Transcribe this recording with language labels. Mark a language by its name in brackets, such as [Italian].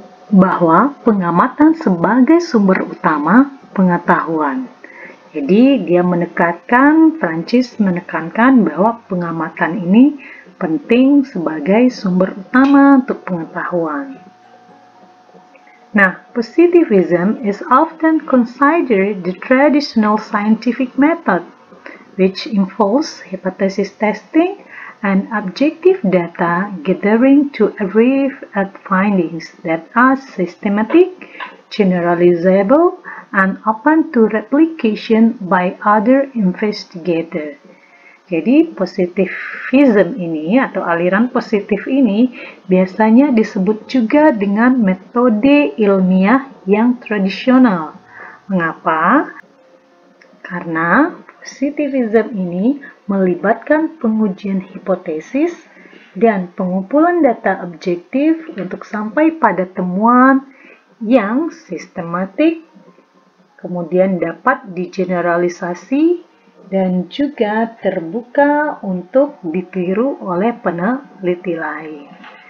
[Indonesian] bahwa pengamatan sebagai sumber utama pengetahuan. Jadi Francis menekankan bahwa pengamatan ini penting sebagai sumber utama untuk pengetahuan. [English] Now, positivism is often considered the traditional scientific method, which involves hypothesis testing and objective data gathering to arrive at findings that are systematic, generalizable, and open to replication by other investigators. [Indonesian] Jadi positivism ini atau aliran positif ini biasanya disebut juga dengan metode ilmiah yang tradisional. Mengapa? Karena positivism ini melibatkan pengujian hipotesis dan pengumpulan data objektif untuk sampai pada temuan yang sistematik, kemudian dapat digeneralisasi dan juga terbuka untuk ditiru oleh peneliti lain.